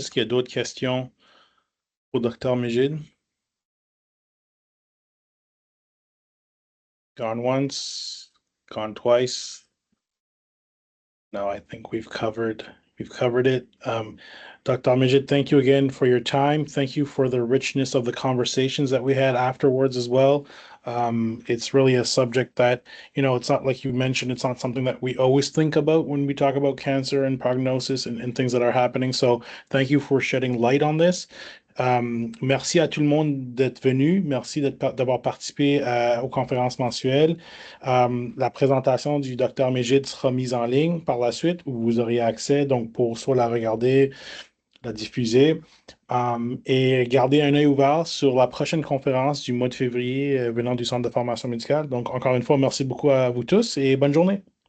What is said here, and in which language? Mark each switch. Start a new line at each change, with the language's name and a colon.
French: Est-ce qu'il y a d'autres questions au Dr. Megid?
English: Gone once, gone twice. No, I think we've covered We've covered it. Dr. Megid, thank you again for your time. Thank you for the richness of the conversations that we had afterwards as well. It's really a subject that, it's not like you mentioned, it's not something that we always think about when we talk about cancer and prognosis and things that are happening. So thank you for shedding light on this.
French: Merci à tout le monde d'être venu. Merci d'avoir participé aux conférences mensuelles. La présentation du docteur Megid sera mise en ligne par la suite où vous aurez accès donc pour soit la regarder, la diffuser et garder un œil ouvert sur la prochaine conférence du mois de février venant du Centre de formation médicale. Donc, encore une fois, merci beaucoup à vous tous et bonne journée.